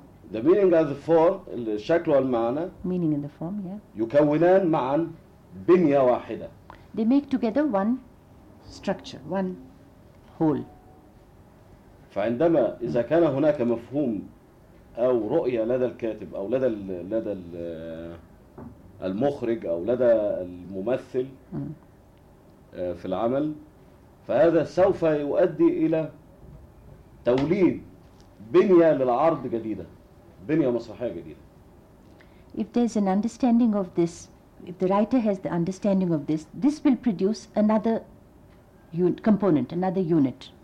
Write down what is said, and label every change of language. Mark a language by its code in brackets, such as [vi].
[en] The meaning of the form, the [ar] شكل والمعنى. [en] Meaning in the form, yeah. [ar] يكونان معا بنية واحدة. [en] They make together one structure, one whole. [ar] فعندما إذا كان هناك مفهوم أو رؤية لدى الكاتب أو لدى المخرج أو لدى الممثل في العمل فهذا سوف يؤدي إلى توليد بنية للعرض جديدة بنية مسرحية جديدة. [en] if there's an understanding of this, if the writer has the understanding of this, this will produce another component, another unit.